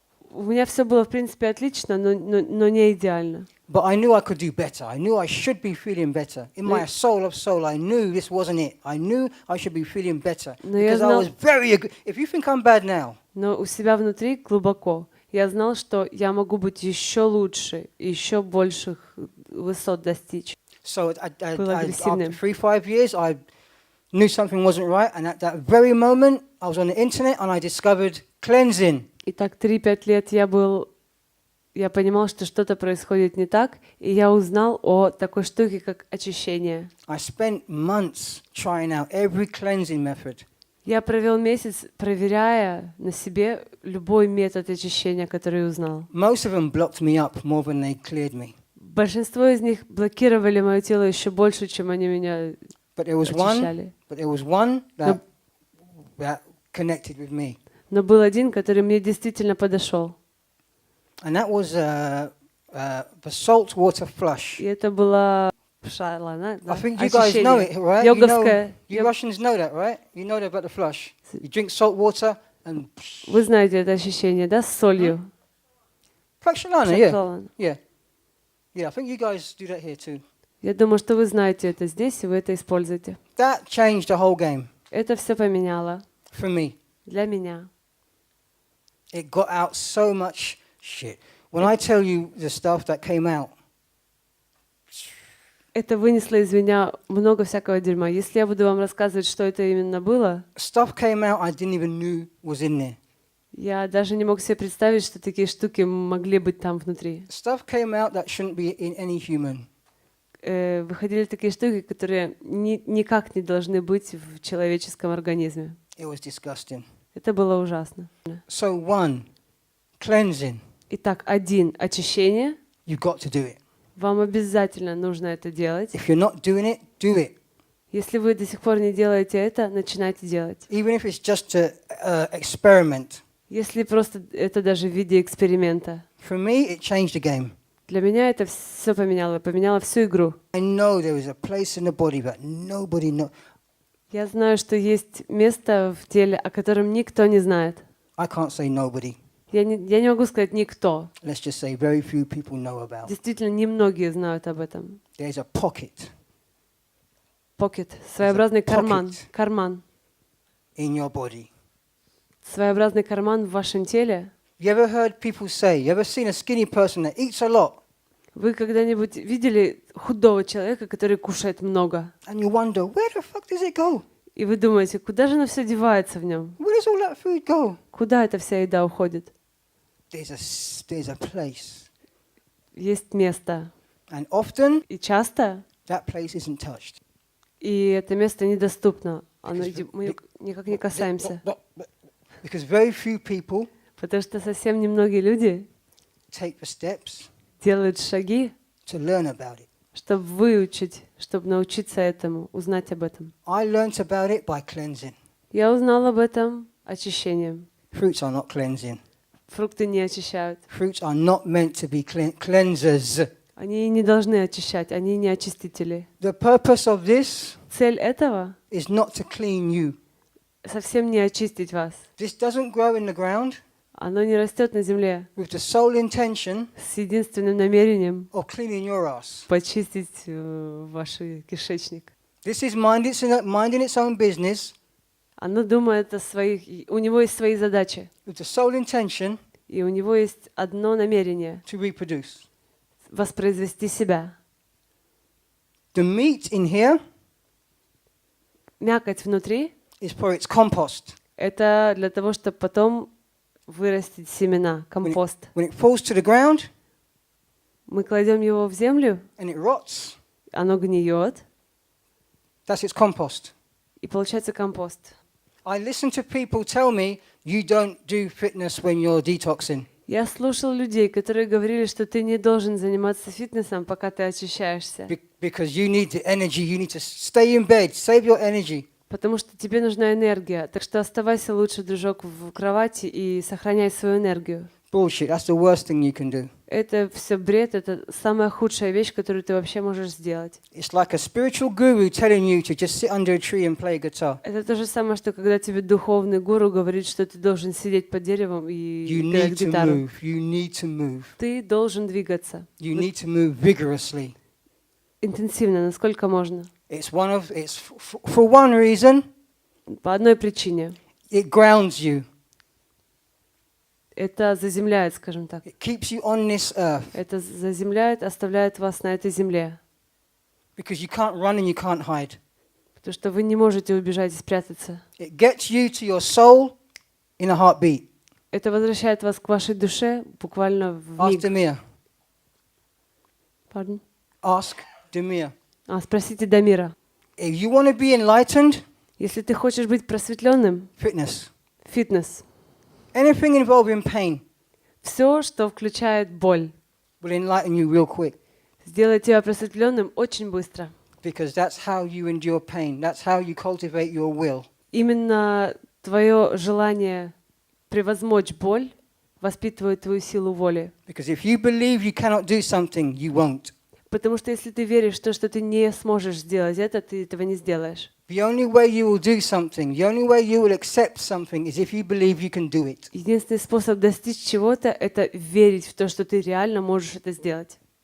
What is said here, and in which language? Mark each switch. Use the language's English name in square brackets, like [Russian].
[Russian] у меня все было, в принципе, отлично, но не идеально. [English] But I knew I could do better. I knew I should be feeling better. In my soul of soul, I knew this wasn't it. I knew I should be feeling better. [Russian] Но я [English] Because I [Russian] знал- [English] was very... If you think I'm bad now, [Russian] Но у себя внутри глубоко я знал, что я могу быть еще лучше, еще больших высот достичь. [English] so [Russian] Был [English] after [Russian] агрессивным. [English] 3-5 years, I knew something wasn't right. And at that very moment, I was on the internet and I discovered cleansing. [Russian] И так 3-5 лет я понимал, что что-то происходит не так, и я узнал о такой штуке, как очищение. [English] I spent months trying out every cleansing method. [Russian] Я провел месяц, проверяя на себе любой метод очищения, который узнал. [English] Most of them blocked me up more than they cleared me. [Russian] Большинство из них блокировали мое тело еще больше, чем они меня [English] But there was [Russian] очищали. [English] one that connected with me. [Russian] Но был один, который мне действительно подошел. [English] And that was the salt water flush. [Russian] И это была пшала, [English] I think you guys know it, right? [Russian] Йоговская. [English] You Russians know that, right? You know about the flush. You drink salt water and... [Russian] Вы знаете это ощущение, да, с солью? Пракшалана, [English] yeah. [Russian] Пшалана. [English] Yeah. Yeah, I think you guys do that here too. [Russian] Я думаю, что вы знаете это здесь, и вы это используете. [English] That changed the whole game [Russian] Это все поменяло [English] for me. [Russian] для меня. [English] It got out so much shit. When I tell you the stuff that came out, [Russian] Это вынесло из меня много всякого дерьма. Если я буду вам рассказывать, что это именно было, [English] stuff came out I didn't even know was in there. [Russian] я даже не мог себе представить, что такие штуки могли быть там внутри. [English] Stuff came out that shouldn't be in any human. [Russian] Выходили такие штуки, которые никак не должны быть в человеческом организме. [English] It was disgusting. [Russian] Это было ужасно. [English] So one, cleansing. [Russian] Итак, 1. Очищение. [English] You've got to do it. [Russian] Вам обязательно нужно это делать. [English] If you're not doing it, do it. [Russian] Если вы до сих пор не делаете это, начинайте делать. [English] Even if it's just to experiment. [Russian] Если просто это даже в виде эксперимента. [English] For me, it changed the game. [Russian] Для меня это все поменяло всю игру. [English] I know there is a place in the body, but nobody knows. [Russian] Я знаю, что есть место в теле, о котором никто не знает. [English] I can't say nobody. [Russian] Я не могу сказать никто. [English] Let's just say very few people know about. [Russian] Действительно, немногие знают об этом. [English] There's a pocket Pocket, [Russian] своеобразный карман. [English] pocket. [Russian] Карман. [English] in your body. [Russian] Своеобразный карман в вашем теле. [English] You ever heard people say, you ever seen a skinny person that eats a lot? [Russian] Вы когда-нибудь видели худого человека, который кушает много? [English] And you wonder, where the fuck does it go? [Russian] И вы думаете, куда же оно все девается в нем? [English] Where does all that food go? [Russian] Куда эта вся еда уходит? [English] There's a place. [Russian] Есть место. [English] And often, [Russian] И часто, [English] that place isn't touched. [Russian] и это место недоступно. Мы никак не касаемся. [English] Because very few people [Russian] Потому что совсем немногие люди [English] take the steps [Russian] делают шаги, [English] to learn about it. [Russian] чтобы выучить, чтобы научиться этому, узнать об этом. [English] I learnt about it by cleansing. [Russian] Я узнала об этом очищением. [English] Fruits are not cleansing. [Russian] Фрукты не очищают. [English] Fruits are not meant to be cleansers. [Russian] Они не должны очищать, они не очистители. [English] The purpose of this [Russian] Цель этого [English] is not to clean you. [Russian] совсем не очистить вас. [English] This doesn't grow in the ground [Russian] Оно не растет на земле [English] with the sole intention [Russian] с единственным намерением [English] of cleaning your ass. [Russian] почистить ваш кишечник. [English] This is minding its own business [Russian] Оно думает о своих... У него есть свои задачи. [English] with the sole intention [Russian] И у него есть одно намерение [English] to reproduce. [Russian] — воспроизвести себя. [English] The meat in here [Russian] Мякоть внутри [English] is for its compost. [Russian] — это для того, чтобы потом вырастить семена, компост. [English] When it falls to the ground [Russian] Мы кладем его в землю, [English] and it rots, [Russian] оно гниет, [English] that's its compost. [Russian] и получается компост. [English] I listen to people tell me you don't do fitness when you're detoxing. [Russian] Я слушал людей, которые говорили, что ты не должен заниматься фитнесом, пока ты очищаешься. [English] Because you need the energy, you need to stay in bed, save your energy. [Russian] Потому что тебе нужна энергия. Так что оставайся лучше, дружок, в кровати и сохраняй свою энергию. [English] Bullshit, that's the worst thing you can do. [Russian] Это все бред, это самая худшая вещь, которую ты вообще можешь сделать. [English] It's like a spiritual guru telling you to just sit under a tree and play guitar. [Russian] Это то же самое, что когда тебе духовный гуру говорит, что ты должен сидеть под деревом и [English] You [Russian] играть [English] need to [Russian] гитару. [English] move, you need to move. [Russian] Ты должен двигаться. [English] You need to move vigorously. [Russian] Интенсивно, насколько можно. [English] It's for one reason, [Russian] По одной причине. [English] it grounds you. [Russian] Это заземляет, скажем так. [English] It keeps you on this earth. [Russian] Это заземляет, оставляет вас на этой земле. [English] Because you can't run and you can't hide. [Russian] Потому что вы не можете убежать и спрятаться. [English] It gets you to your soul in a heartbeat. [Russian] Это возвращает вас к вашей душе буквально в [English] Ask [Russian] миг. [English] Demir. Pardon? Ask Demir. [Russian] Спросите Дамира. [English] If you want to be enlightened, [Russian] Если ты хочешь быть просветленным, [English] fitness. [Russian] фитнес. [English] Anything involving pain [Russian] Все, что включает боль, [English] will enlighten you real quick. [Russian] сделает тебя просветленным очень быстро. [English] Because that's how you endure pain. That's how you cultivate your will. [Russian] Именно твое желание превозмочь боль воспитывает твою силу воли. [English] Because if you believe you cannot do something, you won't. [Russian] Потому что если ты веришь в то, что ты не сможешь сделать это, ты этого не сделаешь. [English] The only way you will do something, the only way you will accept something is if you believe you can do it. [Russian] Единственный способ достичь чего-то — это верить в то, что ты реально можешь это сделать.